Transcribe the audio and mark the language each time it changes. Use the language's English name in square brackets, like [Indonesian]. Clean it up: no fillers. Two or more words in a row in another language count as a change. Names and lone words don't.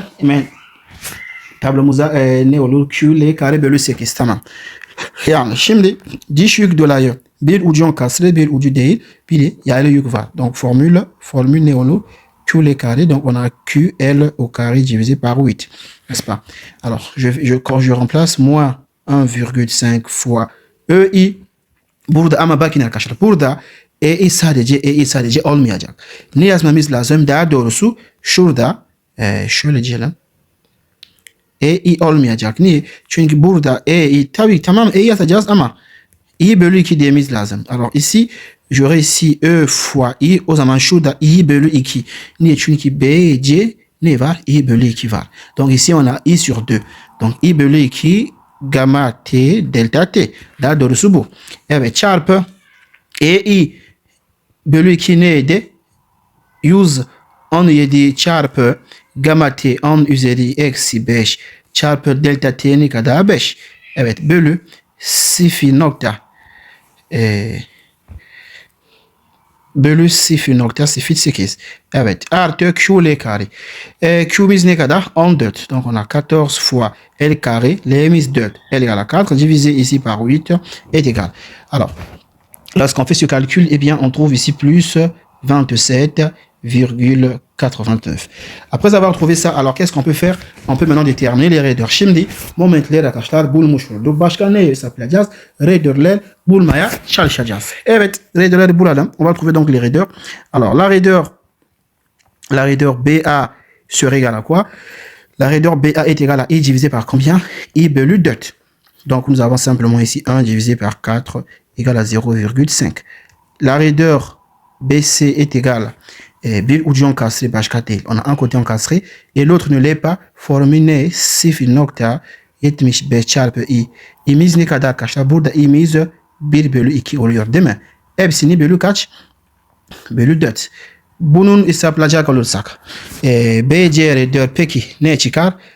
[Turkish] Hemen tablomuza ne olur? Q L kare bölü 8. Tamam. Yani şimdi diş yük dolayı bir ucu encastré, bir ucu değil. Bir de yaylı yük var. Donc formule ne olur? [French] Q L carré, donc on a QL au carré divisé par 8, n'est-ce pas? Alors, quand je remplace moins 1,5 fois EI, [Turkish] burada ama bakın arkadaşlar, burada EI sadece olmayacak. Ne yazmamız lazım? Daha doğrusu şurada, şöyle diyelim. EI olmayacak. Niye? Çünkü burada EI, tabii tamam EI yazacağız ama I bölü 2 dememiz lazım. [French] Alors ici, j'aurai ici E fois I. [Turkish] O zaman şurada I bölü 2. Niye? Çünkü B, C ne var? I bölü 2 var. [French] Donc ici on a I sur 2. [Turkish] Donc I bölü 2 gamma T delta T. Daha doğrusu bu. Evet çarpı EI bölü 2 neydi? 117 çarpı gamma T 10 üzeri eksi 5 çarpı delta T ne kadar? 5. Evet bölü 0. Bölü 0.08. Evet. Artı Q L carré. Q'miz ne kadar? 14. [French] Donc on a 14 fois L carré. L'miz 4. L égale à 4 divisé ici par 8 est égal. Alors, lorsqu'on fait ce calcul, eh bien, on trouve ici plus 27,89. Après avoir trouvé ça, alors qu'est-ce qu'on peut faire? On peut maintenant déterminer les raideurs. [Turkish] Şimdi momentler arkadaşlar bulmuş olduk. Başka ne hesaplayacağız? Raidörler bulmaya çalışacağız. Evet, raidörleri bulalım. [French] On va trouver donc les raideurs. Alors la raideur BA serait égale à quoi? La raideur BA est égale à I divisé par combien? [Turkish] I bölü 4. [French] Donc nous avons simplement ici 1 divisé par 4 égale à 0,5. La raideur BC est égale [Turkish] bir ucu encastré başka değil. [French] On a un côté encastré et l'autre ne l'est pas. [Turkish] Formüle 0.75 çarpı I. İ'miz ne kadar arkadaşlar? Burada i'miz 1 bölü 2 oluyor değil mi? Hepsini bölü kaç? Bölü 4. bunun hesaplacak olursak BC redör peki ne çıkar?